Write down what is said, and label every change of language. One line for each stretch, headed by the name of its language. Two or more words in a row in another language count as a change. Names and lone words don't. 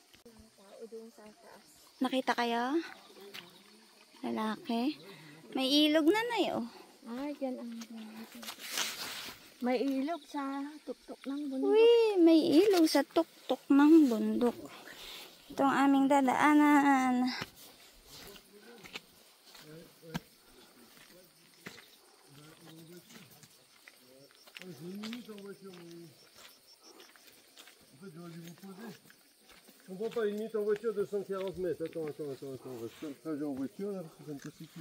Filipino: Nakita kayo? Lalaki. May ilog na oh. Dyan ang may ilog sa tuktok ng bundok. Uy, may ilog sa tuktok ng bundok. Ito ang aming dadaanan.
French: Je comprends pas, une minute en voiture de 140 mètres. Attends. On va faire le trajet en voiture là parce que ça ne peut suffire.